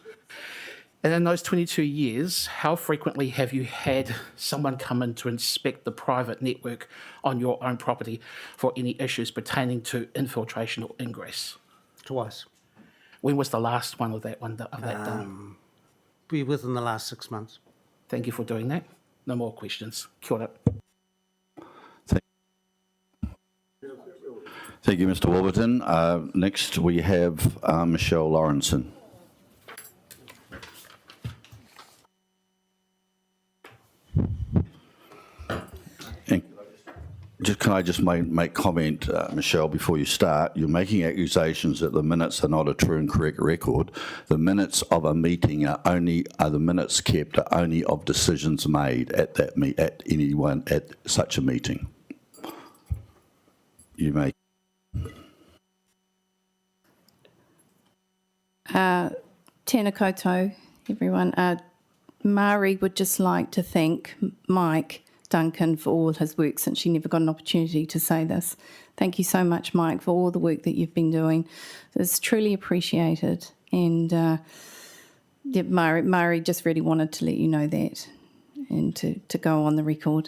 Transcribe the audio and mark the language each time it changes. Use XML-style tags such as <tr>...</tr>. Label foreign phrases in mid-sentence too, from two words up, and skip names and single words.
<en>And in those 22 years, how frequently have you had someone come in to inspect the private network on your own property for any issues pertaining to infiltration or ingress? Twice. When was the last one of that done? Be within the last 6 months. Thank you for doing that. No more questions.</en> <mi>Kia ora.</mi> <en>Thank you, Mr. Warburton. Next, we have Michelle Lawrenson. Can I just make comment, Michelle, before you start? You're making accusations that the minutes are not a true and correct record. The minutes of a meeting are the minutes kept are only of decisions made at such a meeting. You may.</en> <mi>Tēnā koutou,</mi> <en>everyone. Māori would just like to thank Mike Duncan for all his work since she never got an opportunity to say this. Thank you so much, Mike, for all the work that you've been doing. It's truly appreciated. And Māori just really wanted to let you know that and to go on the record.</en>